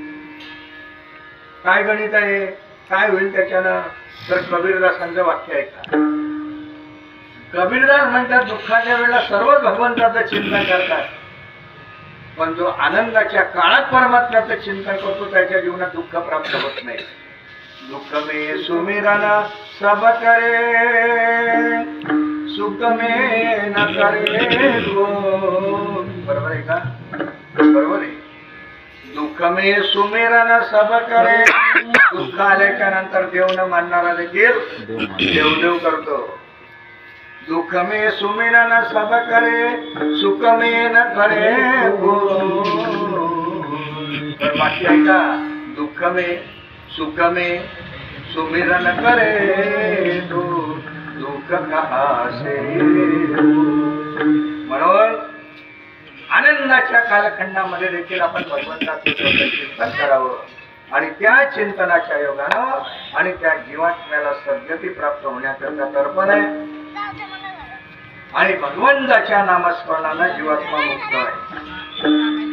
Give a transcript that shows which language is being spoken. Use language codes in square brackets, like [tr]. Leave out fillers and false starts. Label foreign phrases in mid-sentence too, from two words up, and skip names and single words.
[mr] काय गणित आहे, काय होईल त्याच्यानं? तर कबीरदासांचं वाक्य ऐका. कबीरदास म्हणतात दुःखाच्या वेळेला सर्व भगवंताचं चिंतन करतात, पण जो आनंदाच्या काळात परमात्म्याचं चिंतन करतो त्याच्या जीवनात दुःख प्राप्त होत नाही. [hi] दुःख में सुमिरन सब करे, सुख में न करे गो. [mr] बरोबर आहे का? बरोबर आहे. [hi] दुःख में सुमिरन सब करे, [mr] दुःख आल्याच्या नंतर देव न मानणारा देखील देव करतो. [hi] दुःख में सुमिरन सब करे, सुख में न करे गो. [mr] तर वाक्य ऐका. [hi] दुःख में सुख में सुमिरन करे तो दुःख कहाँ से. [mr] म्हणून आनंदाच्या कालखंडामध्ये देखील आपण भगवंताचं चिंतन करावं आणि त्या चिंतनाच्या योगानं आणि त्या जीवात्म्याला सद्गती प्राप्त होण्याकरता तर्पण आहे. आणि भगवंताच्या नामस्मरणाला जीवात्मा मुक्त आहे.